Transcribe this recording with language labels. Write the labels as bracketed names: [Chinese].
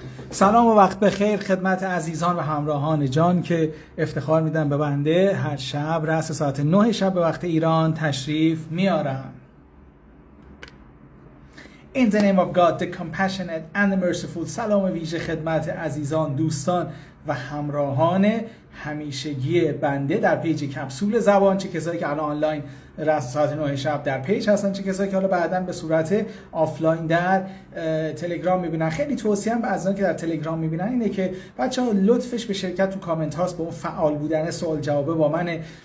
[Persian] سلام و وقت بخیر خدمت عزیزان و همراهان جان که افتخار میدن به بنده هر شب رأس ساعت 9 شب به وقت ایران تشریف میارن. [English] In the name of God, the compassionate and the merciful. [Persian] سلام ویژه خدمت عزیزان، دوستان و همراهان همیشگی بنده در پیج کپسول زبان، چه کسایی که الان آنلاین رأس ساعت 9 شب در پیج هستن، چه کسایی که حالا بعداً به صورت آفلاین در تلگرام میبینن. خیلی توصیه‌ام به عزیزان که در تلگرام میبینن اینه که بچه‌ها لطفش به شرکت تو کامنت هاست، به اون فعال بودن، سوال جوابه با منه.